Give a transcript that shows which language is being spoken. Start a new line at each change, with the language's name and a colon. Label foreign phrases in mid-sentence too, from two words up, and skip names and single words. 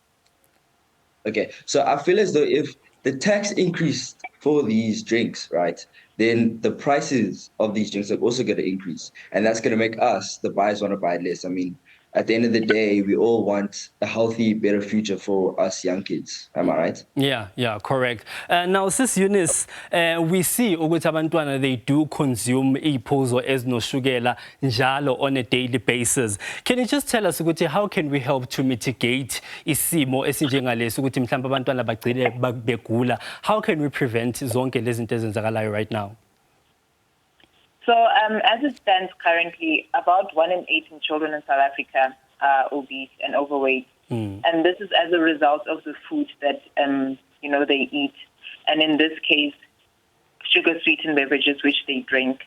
English: Okay, so I feel as though if the tax increased for these drinks, right, then the prices of these drinks are also going to increase. And that's going to make us, the buyers, want to buy less. I mean, at the end of the day, we all want a healthy, better future for us young kids. Am I right? Yeah, correct. Now, Sis Eunice, we see
Zulu: ukuthi abantwana,
English: they do consume
Zulu: iphuzo ezinoshukela njalo
English: on a daily basis. Can you just tell us ukuthi how can we help to mitigate
Zulu: isimo esinjengalesi ukuthi mhlawumbe abantwana bagcine begula?
English: How can we prevent
Zulu: zonke lezi zinto ezenzakalayo
English: right now? So as it stands currently, about 1 in 8 children in South Africa are obese and overweight. And this is as a result of the food that, they eat. And in this case, sugar-sweetened beverages which they drink.